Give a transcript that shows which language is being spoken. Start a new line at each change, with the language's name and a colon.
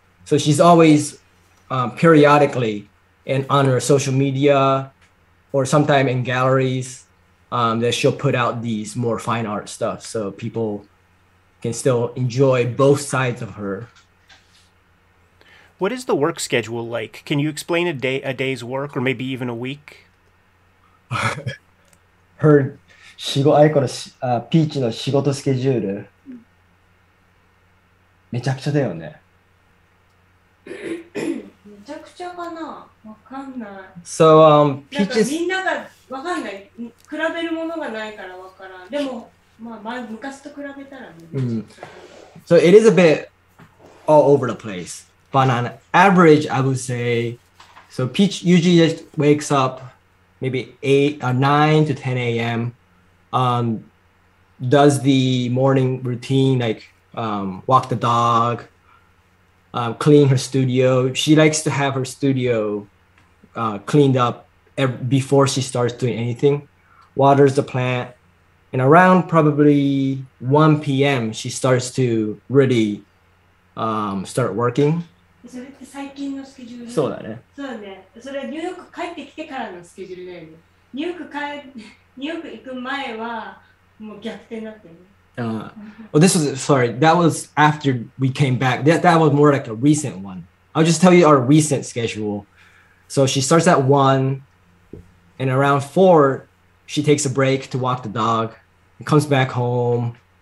English: So she's always periodically on her social media or sometime in galleries that she'll put out these more fine art stuff so people can still enjoy both sides of her. What is the work schedule like? Can you explain a day's work or maybe even a week?
Japanese: あいこのピーチの仕事スケジュールめちゃくちゃだよね。めちゃくちゃかな、わかんない。
English: So Peach's
Japanese: みんながわかんない。比べるものがないからわからん。でもまあ昔と比べたらね。
English: So it is a bit all over the place, but on average, I would say, so Peach usually just wakes up maybe 9 to 10 a.m. Does the morning routine, like walk the dog, clean her studio. She likes to have her studio cleaned up before she starts doing anything. Waters the plant. And around probably 1 p.m., she starts to really start working.
Japanese: それって最近のスケジュール？そうだね。そうだね。それはニューヨーク帰ってきてからのスケジュールだよね。ニューヨーク行く前はもう逆転だったよね。
English: Well, that was after we came back. That was more like a recent one. I'll just tell you our recent schedule. So she starts at 1, and around 4, she takes a break to walk the dog, and comes back home.